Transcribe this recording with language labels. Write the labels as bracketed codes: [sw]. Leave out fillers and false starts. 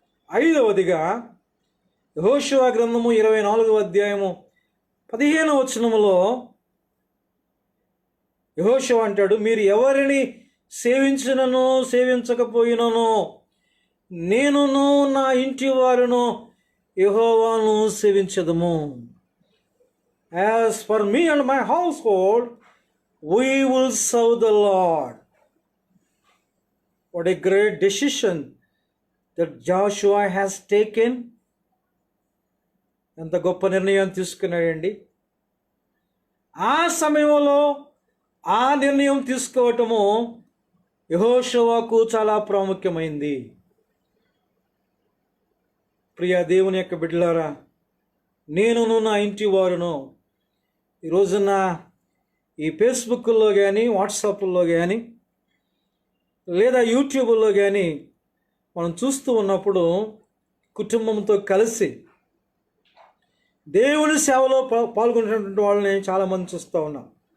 [te] 5వదిగా యెహోషువ గ్రంథము 24వ అధ్యాయము 15వ వచనములో యెహోషువ అంటాడు, మీరు ఎవరిని సేవించినను సేవించకపోయినను నేనును నా ఇంటి వారును యెహోవాను సేవించదము. [en] As for me and my household, we will serve the Lord. What a great decision that Joshua has taken. [te] ఎంత గొప్ప నిర్ణయం తీసుకున్నాడండి. ఆ సమయంలో ఆ నిర్ణయం తీసుకోవటము యెహోషువకు చాలా ప్రాముఖ్యమైంది. ప్రియ దేవుని యొక్క బిడ్డలారా, నేనును నా ఇంటి వారును ఈ రోజున ఈ ఫేస్బుక్లో కానీ, వాట్సాప్లో కానీ, లేదా యూట్యూబ్లో కానీ మనం చూస్తూ ఉన్నప్పుడు కుటుంబంతో కలిసి దేవుని సేవలో పాల్గొనేటువంటి వాళ్ళని చాలామంది చూస్తూ ఉన్నాం.